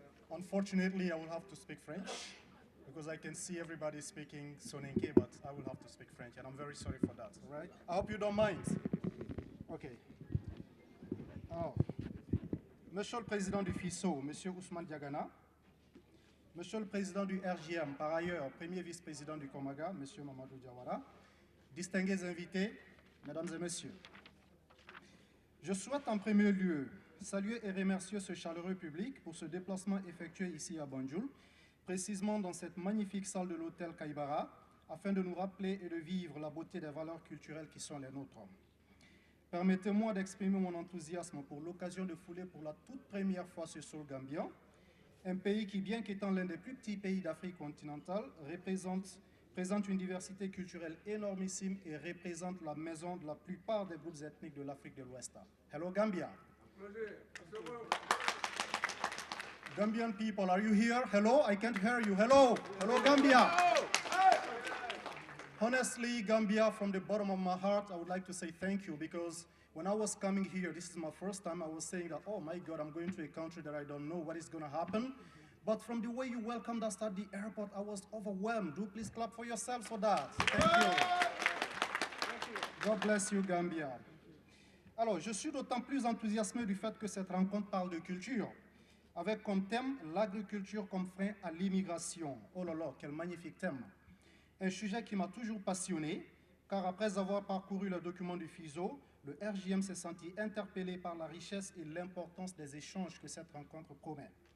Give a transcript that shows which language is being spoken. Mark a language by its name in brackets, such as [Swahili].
[English] Unfortunately, I will have to speak French because I can see everybody speaking Soninke, but I will have to speak French, and I'm very sorry for that, all right? I hope you don't mind. Okay. [French] Alors, Monsieur le Président du FISO, Monsieur Ousmane Diagana, Monsieur le Président du RGM, par ailleurs, Premier Vice-président du Komaga, Monsieur Mamadou Jawara, distingués invités, Mesdames et Messieurs, je souhaite en premier lieu saluer et remercier ce chaleureux public pour ce déplacement effectué ici à Banjul, précisément dans cette magnifique salle de l'hôtel Kaibara, afin de nous rappeler et de vivre la beauté des valeurs culturelles qui sont les nôtres. Permettez-moi d'exprimer mon enthousiasme pour l'occasion de fouler pour la toute première fois ce sol gambien, un pays qui, bien qu'étant l'un des plus petits pays d'Afrique continentale, présente une diversité culturelle énormissime et représente la maison de la plupart des groupes ethniques de l'Afrique de l'Ouest. [English] Hello Gambia. Gambian people, are you here? Hello, I can't hear you. Hello, hello Gambia. Honestly, Gambia, from the bottom of my heart, I would like to say thank you, because when I was coming here, this is my first time, I was saying that, oh my God, I'm going to a country that I don't know what is going to happen. But from the way you welcomed us at the airport, I was overwhelmed. Do please clap for yourselves for that. Thank you. God bless you, Gambia. [French] Alors, je suis d'autant plus enthousiasmé du fait que cette rencontre parle de culture, avec comme thème l'agriculture comme frein à l'immigration. Oh là là, quel magnifique thème. Un sujet qui m'a toujours passionné, car après avoir parcouru le document du FISO, le RJM s'est senti interpellé par la richesse et l'importance des échanges que cette rencontre promet.